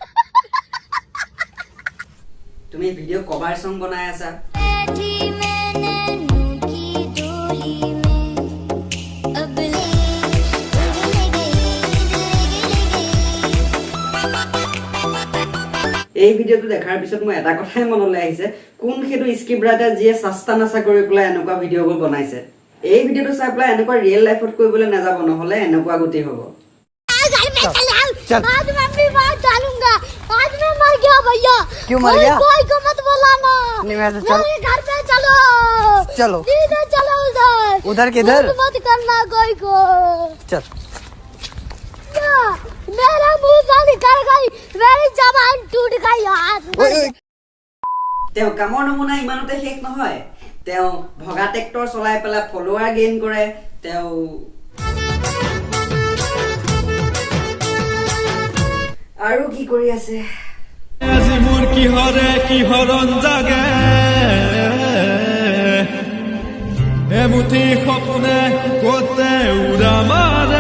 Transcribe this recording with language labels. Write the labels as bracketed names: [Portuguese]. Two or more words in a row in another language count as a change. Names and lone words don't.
[Assamese] তুমি [English] video cover song [Assamese] বনাই আছা এই ভিডিঅ'টো দেখাৰ পিছত মই এটা কথাই মনলৈ আহিছে কোন সেইটো [English] script writer [Assamese] যিয়ে সাস্তা নাচা কৰি পেলাই এনেকুৱা ভিডিঅ'বোৰ বনাইছে এই ভিডিঅ'টো চাই পেলাই এনেকুৱা [English] real lifeত [Assamese] কৰিবলৈ নাযাব নহ'লে এনেকুৱা গতি হ'ব [Hindi] आज मैं अपनी बात डालूंगा आज मैं मर गया भैया क्यों मर गया कोई को मत बुलाना नहीं मैं तो चल मेरे घर पे चलो चलो इधर चलो उधर किधर मत करना कोई को चल या, मेरा मुंह से निकल गई मेरी जबान टूट गई आज [Assamese] তেওঁ কামৰ নমুনা ইমানতে শেষ নহয় তেওঁ ভগা ট্ৰেক্টৰ চলাই পেলাই [English] follower gain [Assamese] কৰে তেওঁ আৰু কি কৰি আছে আজি মোৰ কি হৰণ জাগে এমুঠি সপোনে কতে উৰা মাৰে